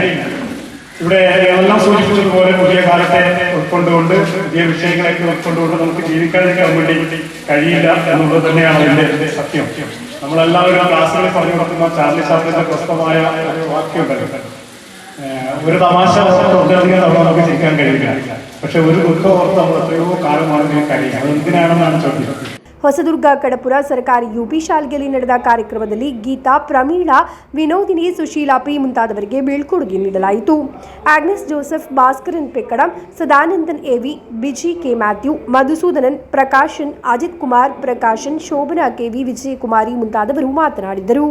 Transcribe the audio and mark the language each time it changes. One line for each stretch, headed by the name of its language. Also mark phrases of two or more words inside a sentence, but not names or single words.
Malayalam: ഇവിടെ എല്ലാം സൂചിപ്പിച്ചതുപോലെ പുതിയ കാലത്തെ ഉൾക്കൊണ്ടുകൊണ്ട് പുതിയ വിഷയങ്ങളൊക്കെ ഉൾക്കൊണ്ടുകൊണ്ട് നമുക്ക് ജീവിക്കാതിരിക്കാൻ വേണ്ടി കഴിയില്ല എന്നുള്ളത് തന്നെയാണ് അതിൻ്റെ സത്യം. നമ്മളെല്ലാവരും ക്ലാസ്സുകളിൽ പറഞ്ഞു കൊടുക്കുന്ന ചാർലി ചാപ്ലിന്റെ പ്രശസ്തമായ ഒരു വാക്യമുണ്ടല്ലോ, ഒരു തമാശ ഓർത്തിലധികം നമുക്ക് ചിരിക്കാൻ കഴിയില്ല, പക്ഷെ ഒരു ദുഃഖം ഓർത്ത് നമ്മൾ എത്രയോ കാലമാണെങ്കിൽ കഴിയും. അത് എന്തിനാണെന്നാണ് ചോദ്യം.
Kannada: ಹೊಸದುರ್ಗ ಕಡಪುರ ಸರ್ಕಾರಿ ಯುಪಿ ಶಾಲೆಯಲ್ಲಿ ನಡೆದ ಕಾರ್ಯಕ್ರಮದಲ್ಲಿ ಗೀತಾ, ಪ್ರಮೀಳಾ, ವಿನೋದಿನಿ, ಸುಶೀಲಾ ಪಿ ಮುಂತಾದವರಿಗೆ ಬೀಳ್ಕೊಡುಗೆ ನೀಡಲಾಯಿತು. ಆಗ್ನೆಸ್ ಜೋಸೆಫ್, ಭಾಸ್ಕರನ್ ಪೆಕ್ಕಡಂ, ಸದಾನಂದನ್ ಎವಿ, ಬಿಜಿ ಕೆ ಮ್ಯಾಥ್ಯೂ, ಮಧುಸೂದನನ್, ಪ್ರಕಾಶನ್, ಅಜಿತ್ ಕುಮಾರ್, ಪ್ರಕಾಶನ್, ಶೋಭನಾ ಕೆವಿ, ವಿಜಯಕುಮಾರಿ ಮುಂತಾದವರು ಮಾತನಾಡಿದರು.